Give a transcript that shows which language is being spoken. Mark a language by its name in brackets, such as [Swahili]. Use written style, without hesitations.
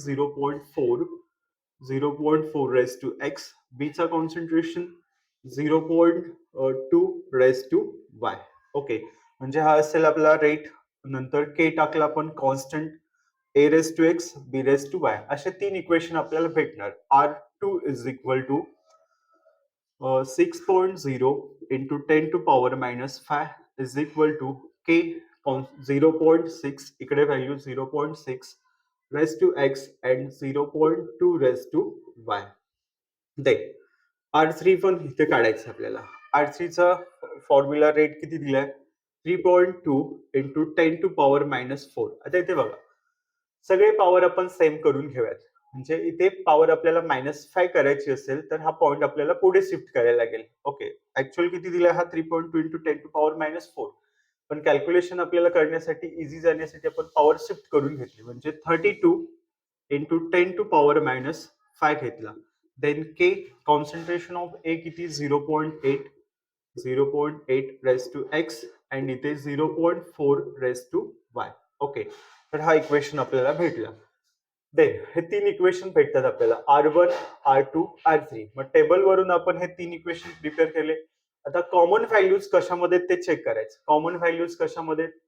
[English] 0.4. 0.4 raise to X. [Marathi] B चा concentration 0.2 raise to Y. Okay, म्हणजे हा असेल आपला रेट. नंतर K टाकला आपण constant, A raise to X, B raise to Y. असे 3 इक्वेशन आपल्याला भेटणार. [English] R2 is equal to 6.0 into 10 to power -5 is equal to K 0.6, [Marathi] इकडे value [English] 0.6 raised to X and 0.2 raised to Y. [Marathi] दे R3 पण इथे काढायचं आपल्याला. R3 चा formula rate किती दिलाय? 3.2 into 10 to power -4. आता इथे बघा, सगळे पॉवर आपण सेम करून घेऊयात. म्हणजे इथे पॉवर आपल्याला -5 करायची असेल तर हा पॉइंट आपल्याला पुढे शिफ्ट करायला लागेल. ओके, ऍक्च्युअल किती दिलाय? हा 3.2 इंटू 10 टू पॉवर -4. पण कॅल्क्युलेशन आपल्याला करण्यासाठी, इझी जाण्यासाठी आपण पॉवर शिफ्ट करून घेतली, म्हणजे 32 इंटू 10 टू पॉवर -5 घेतला. [English] Then K concentration of A किती? 0.8. 0.8 raise to X and इथे 0.4 raise to Y. [Marathi] ओके, तर हा इक्वेशन आपल्याला भेटला. देन हे 3 इक्वेशन भेटतात आपल्याला, R1, R2, R3. मग टेबल वरून आपण हे 3 इक्वेशन प्रिपेअर केले. आता कॉमन व्हॅल्यूज कशामध्ये ते चेक करायचं. कॉमन व्हॅल्यूज कशामध्ये?